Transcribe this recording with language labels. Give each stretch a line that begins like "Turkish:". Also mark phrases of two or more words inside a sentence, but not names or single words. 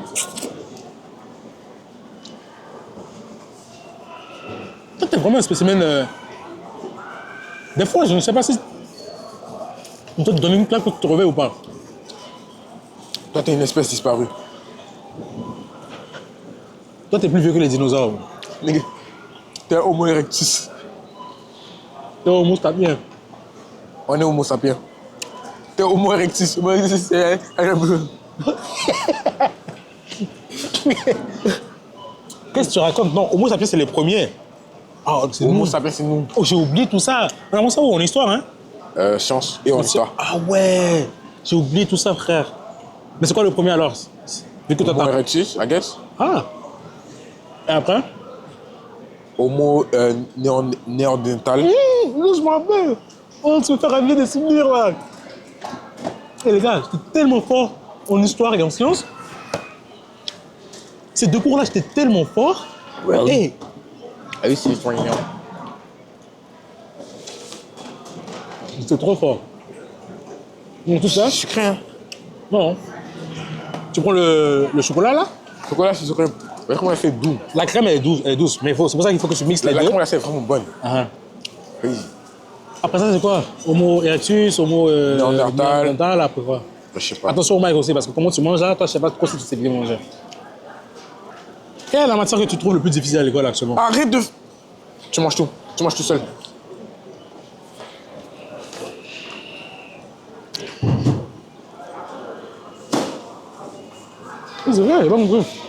French: Toi, t'es vraiment un spécimen. Des fois, je ne sais pas si on te donne une claque pour te réveilles ou pas. Toi, t'es une espèce disparue. Toi, t'es plus vieux que les dinosaures. Nigga, t'es un Homo erectus. T'es homo sapien. On est Homo sapiens. T'es Homo erectus. Homo erectus, c'est un bleu. Qu'est-ce que tu racontes? Non, homo sapiens, c'est les premiers. Ah, c'est Homo nous. sapiens, c'est nous. Oh, j'ai oublié tout ça. On a ça où en histoire, hein? Science et en histoire. Ah ouais, j'ai oublié tout ça, frère. Mais c'est quoi le premier alors? Vu que toi, Homo t'as...
English: erectus, I guess.
French: Ah. Et après? Homo néandertal. Je m'en rappelle. Oh, tu me fais ramener des souvenirs, là. Et les gars, j'étais tellement fort en histoire et en sciences. Ces deux cours-là, j'étais tellement fort. Well. Hey, Ah oui, c'est l'histoire. j'étais trop fort. Donc tout ça, Sucré, hein. non. Tu prends le chocolat, là? Le chocolat, c'est sucré. La crème, elle fait doux. La crème, elle est douce. Mais c'est pour ça qu'il faut que tu mixes les La deux. crème, elle, c'est vraiment bonne. Ah. Oui. Après ça, c'est quoi? Homo erectus, homo... Néandertal. Après quoi? Je sais pas. Attention au mic aussi, parce que comment tu manges là, toi, je sais pas trop si tu sais bien manger. Quelle est la matière que tu trouves le plus difficile à l'école actuellement? Arrête de... Tu manges tout. Tu manges tout seul. C'est vrai, j'ai pas compris.